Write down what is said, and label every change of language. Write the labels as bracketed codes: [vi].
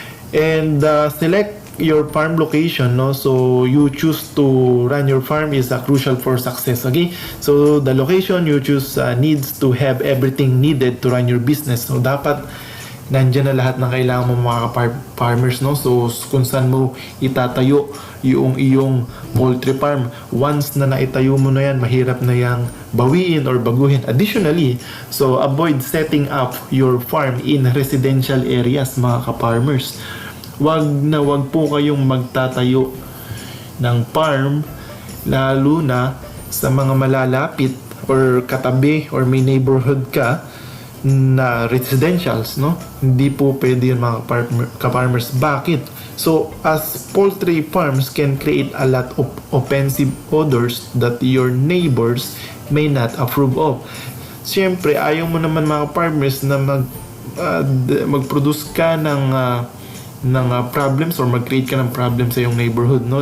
[en] And select your farm location, no, so you choose to run your farm is crucial for success. Okay, so the location you choose needs to have everything needed to run your business. [tl] So dapat nandyan na lahat ng kailangan mo, mga farmers, no. So kung saan mo itatayo yung iyong poultry farm, once na naitayo mo na yan, mahirap na yang bawiin or baguhin. [en] Additionally, so avoid setting up your farm in residential areas, mga farmers. [tl] Wag po kayong magtatayo ng farm lalo na sa mga malalapit or katabi or may neighborhood ka na residentials, no? Hindi po pwede yun, mga ka-farmers. Bakit? [en] So as poultry farms can create a lot of offensive odors that your neighbors may not approve of. [tl] Siyempre ayaw mo naman, mga farmers, na mag-produce ka ng problems or mag-create ka ng problems sa iyong neighborhood, no?